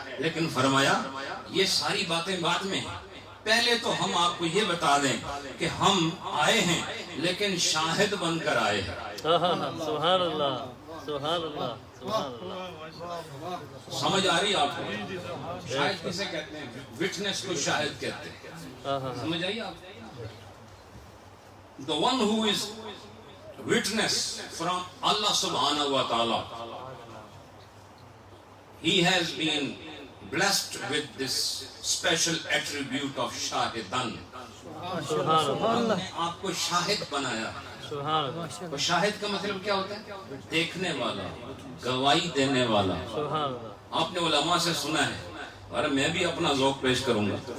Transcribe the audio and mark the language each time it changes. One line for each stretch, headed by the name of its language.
Urdu: لیکن فرمایا یہ ساری باتیں بعد میں ہیں. پہلے تو ہم آپ کو یہ بتا دیں کہ ہم آئے ہیں لیکن شاہد بن کر آئے ہیں. سبحان اللہ، سبحان اللہ، سبحان اللہ. سمجھ آ رہی آپ کو؟ شاہد کسے کہتے ہیں؟ وٹنس کو شاہد کہتے ہیں. سمجھ آئی آپ؟
English: The one who is witness from Allah subhanahu wa ta'ala, he has been blessed with this special attribute of shahidan.
Urdu: ہم نے آپ کو شاہد بنایا. اور شاہد کا مطلب کیا ہوتا ہے؟ دیکھنے والا، گواہی دینے والا. آپ نے علماء سے سنا ہے، اور میں بھی اپنا ذوق پیش کروں گا.